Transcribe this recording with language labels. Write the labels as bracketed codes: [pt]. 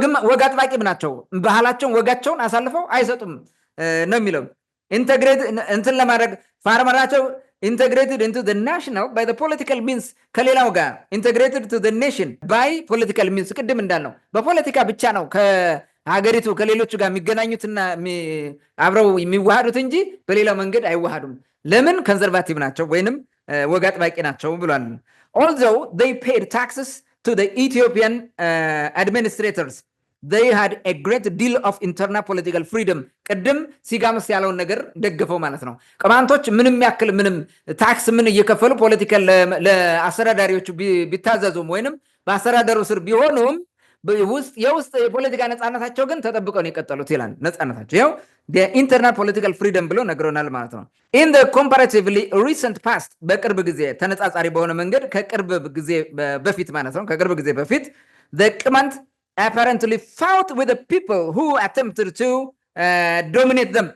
[am] ወግ አጥባቂም ናቸው። ባህላቸውን ወጋቸውን አሳልፈው አይሰጡም ነው የሚለው። ኢንተግሬት እንትን ለማድረግ ፋርመራቸው [en] integrated into the national by the political means [am] ከሌላው ጋር [en] integrated to the nation by political means [am] ቅድም እንዳልነው በፖለቲካ ብቻ ነው ከሀገሪቱ ከሌሎቹ ጋር የሚገናኙትና አብረው የሚዋሃዱት እንጂ በሌላው መንገድ አይዋሃዱም። ለምን? ኮንዘርቫቲቭ ናቸው ወይንም ወግ አጥባቂ ናቸው ብሏል። [en] although they paid taxes to the Ethiopian administrators, they had a great deal of internal political freedom. [am] ቅድም ሲጋምስ ያለውን ነገር ደግፈው ማለት ነው። ቅማንቶች ምንም ያክል ምንም ታክስ ምን እየከፈሉ ፖለቲካል ለአስተዳዳሪዎቹ ቢታዘዙም ወይንም በአስተዳደሩ ስር ቢሆኑም የውስጥ የፖለቲካ ነፃነታቸው ግን ተጠብቀው ነው የቀጠሉት ይላል። ነፃነታቸው ያው ኢንተርናል ፖለቲካል ፍሪደም ብሎ ነግሮናል ማለት ነው። [en] in the comparatively recent past [am] በቅርብ ጊዜ ተነጻጻሪ በሆነ መንገድ ከቅርብ ጊዜ በፊት ማለት ነው ከቅርብ ጊዜ በፊት [en] the Kamant apparently fought with the people who attempted to dominate them.